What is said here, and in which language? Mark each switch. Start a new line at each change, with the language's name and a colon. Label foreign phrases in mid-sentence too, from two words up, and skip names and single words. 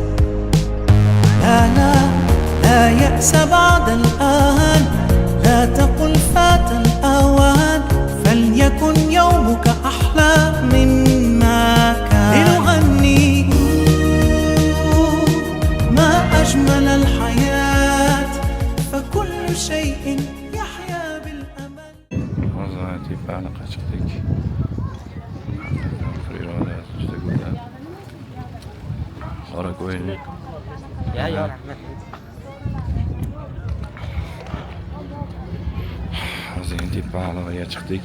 Arabic: لا يأس بعد الآن لا تقل فات الأوان فليكن يومك أحلى مما كان لنغني ما أجمل الحياة فكل شيء يحيا بالأمل.
Uzbek: hozir tepaliqqa chiqdik. Priroda juda go'zal. Qora ko'ylik. Ya, rahmat. Hozir tepaliqqa chiqdik.